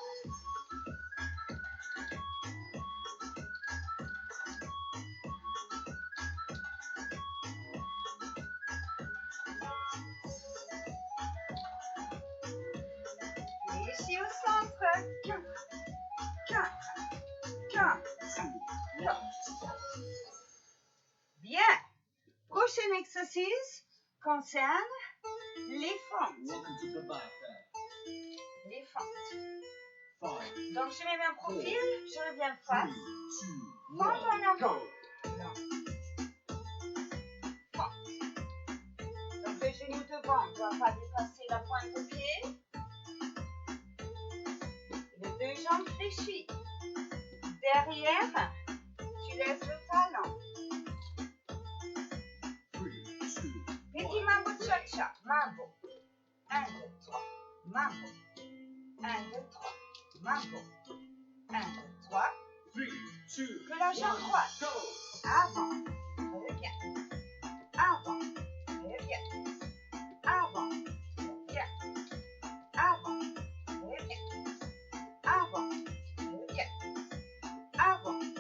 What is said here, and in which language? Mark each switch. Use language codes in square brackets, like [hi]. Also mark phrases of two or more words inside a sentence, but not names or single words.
[fr] Fléchis au centre. 4, 4, 4. 2, 1. Bien. Prochain exercice concerne les fentes. [en] Welcome to the back then. [fr] Les fentes. 5, Donc, je mets mon profil, je reviens 3, face. 2, Fente 1, en avant. go! Non. Fente. Donc, le genou devant ne doit pas dépasser la pointe de pied. Les deux jambes fléchies. Derrière, tu lèves le talon. 3, 2, Petit 1. mambo cha-cha. Mambo. 1, 2, 3. Mambo. 1, 2, 3. Mambo. 1, 2, 3. 3, 2, Que la jambe 1, droite. go! Avant. Reviens. Avant. Reviens. Avant. Reviens. Avant. Reviens. Avant. Reviens. Avant.